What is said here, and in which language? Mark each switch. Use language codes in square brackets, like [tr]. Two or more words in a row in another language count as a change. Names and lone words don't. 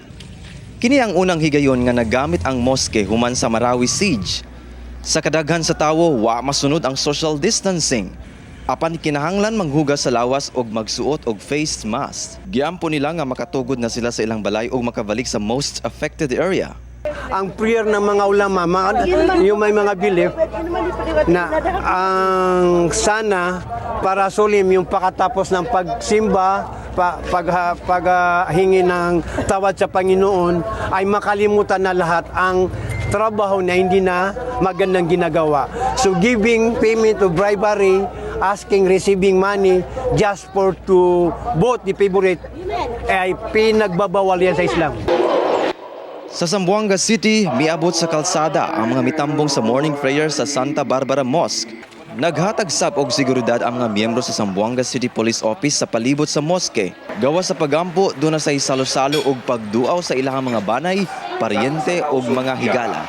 [ceb] Kini ang unang higayon nga nagamit ang moske human sa Marawi Siege. Sa kadaghan sa tawo, wa masunod ang [en] social distancing. [ceb] Apan kinahanglan manghugas sa lawas og magsuot og [en] face mask. [ceb] Giampo nila nga makatugod na sila sa ilang balay og makabalik sa [en] most affected area. [tl] Ang prayer ng mga ulama, yung may mga belief na ang sana para sulim yung pakatapos ng pagsimba, paghingi ng tawad sa Panginoon, ay makalimutan na lahat ang trabaho na hindi na magandang ginagawa. [en] So giving payment of bribery, asking, receiving money just for to vote the favorite [tl] ay pinagbabawal yan sa Islam. [ceb] Sa Zamboanga City, miabot sa kalsada ang mga mitambong sa [en] morning prayer [ceb] sa Santa Barbara Mosque. Naghatag sab og seguridad ang mga miyembro sa Zamboanga City Police Office sa palibot sa moske. Gawas sa pagampo, doon na sa salo-salo og pagduaw sa ilang mga banay, paryente og mga higala.